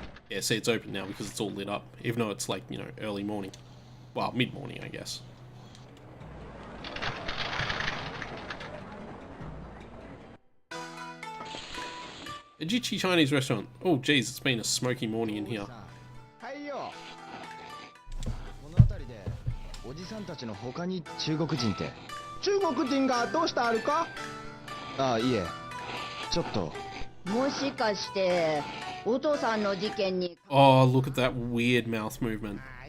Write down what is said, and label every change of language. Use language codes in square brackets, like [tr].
[en] Yeah, see, it's open now because it's all lit up. Even though it's like, you know, early morning. Well, mid-morning, I guess. Ajichi Chinese restaurant. Oh, geez, it's been a smoky morning in here. [ja] はいよ。この辺りでおじさんたちの他に中国人って。中国人がどうしたあるか？ああ、いえ。ちょっと。もしかしてお父さんの事件に。 [en] Oh, look at that weird mouth movement.